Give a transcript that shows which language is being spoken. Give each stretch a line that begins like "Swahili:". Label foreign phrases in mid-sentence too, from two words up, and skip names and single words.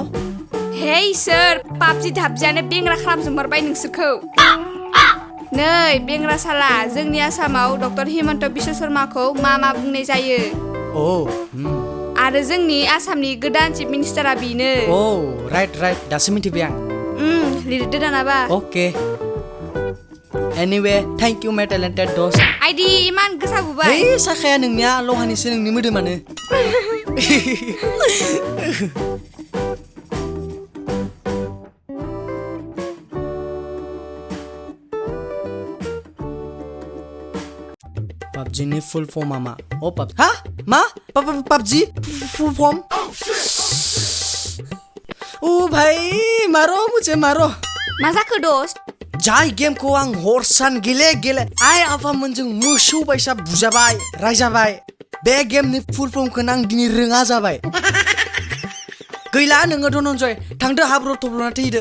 Bodo: हे इसोर पाबजि धाबजियानो बेंग्रा खालामजोबमारबाय नोंसोरखौ। नै बेंग्रा साला जोंनि आसामाव डक्टर हिमन्त बिश्व शर्माखौ मामा बुंनाय जायो। आरो जोंनि आसामनि गोदान
English: chief minister
Bodo: बेनो। राइट दासो मिथिबाय आं। लिरदो दानाबा।
English: okay anyway thank you my talented दोस्त।
Bodo: आइदि इमान गोसा बुबाय। हे साखाया नोंनिया लहानिसो नोंनि मोदोमानो। PUBG
English: full form
Bodo: मा? मा? PUBG
English: full form?
Hindi: भाई मारो मुझे मारो।
Bodo: मा जाखो दोस्त? जाय गेमखौ आं हर सान गेले आइ आफामोनजों मोसौ बायसा बुजाबाय रायजाबाय बे गेमनि
English: full form
Bodo: आं दिनै रोङा जाबाय। गैला नोङो धनन्जय थांदो हाब्रु थब्लना थैदो।